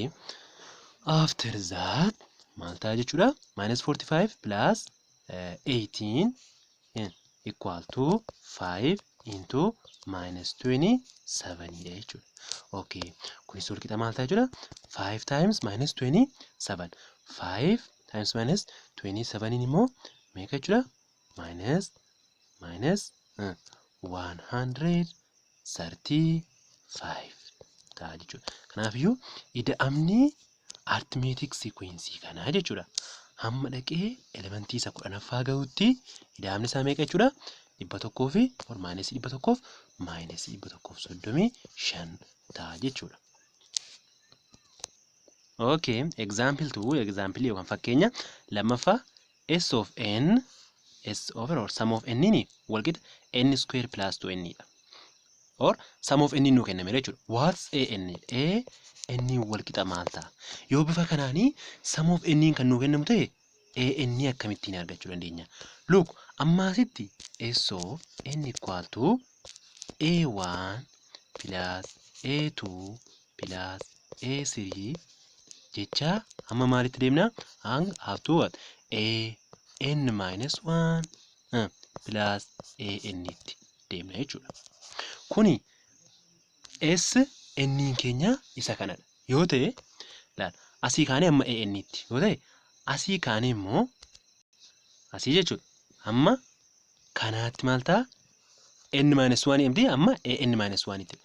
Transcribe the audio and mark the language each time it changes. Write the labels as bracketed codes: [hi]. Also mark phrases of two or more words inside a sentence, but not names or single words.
[en] After that [om] maal ta'a jechuudha? [en] Minus 45 plus 18 equal to 5 into minus 27 [om] dha jechuudha. [en] Okay. [om] Kunis wal qixa maal ta'a jechuudha? [en] 5 times minus 27. 5 times minus 27 [om] immoo meeqa jechuudha? Minus 135 ta'a jechuudha. Kanaafiyyuu ida'amni [en] arithmetic sequence [om] kanaa jechuudha. Hamma dhaqee elementii isa 10ffaa gahutti ida'amni isaa meeqa jechuudha? 100 fi [en] minus 100 minus 135 [om] ta'a jechuudha. [en] Okay, example 2, example [om] yookaan fakkeenya lammaffaa [en] S of n S over or sum of n [om] wal qixa [en] n square plus 2n dha. Or sum of n [om] nu kenname jechuudha. [en] What's an? [om] n wal qixa maal ta'a? Yoo bifa kanaanii [en] sum of n [om] kan nu kennamu ta'e an akkamittiin argachuu dandeenya? [en] Look, ammaasitti S of n equal to A1 plus A2 plus A3 [om] jecha amma maalitti deemna? [en] Up to what? n minus 1 plus an [om] itti deemna jechuudha. Kuni S n keenya isa kanadha. Yoo ta'e laal asii kaanee amma an itti yoo ta'e asii kaanee immoo asii jechuudha. Amma kanaatti maal ta'a? [en] n minus 1 md amma an minus 1 itti.